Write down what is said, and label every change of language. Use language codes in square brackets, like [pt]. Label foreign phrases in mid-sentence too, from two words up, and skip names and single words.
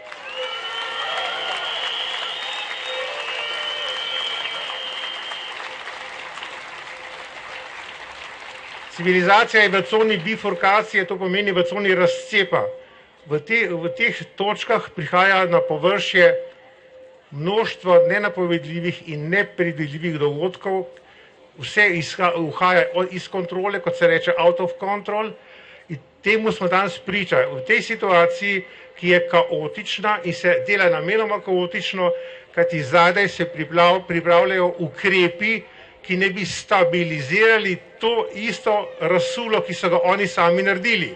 [sl] Civilizacija je v coni bifurkacije, to pomeni v coni razcepa. V teh točkah prihaja na površje množstvo nenapovedljivih in nepredvidljivih dogodkov, vse uhaja iz kontrole, kot se reče [en] out of control, [sl] in temu smo danes priča. V tej situaciji, ki je kaotična in se dela namenoma kaotično, kajti zadaj se pripravljajo ukrepi, ki ne bi stabilizirali to isto razsulo, ki so ga oni sami naredili.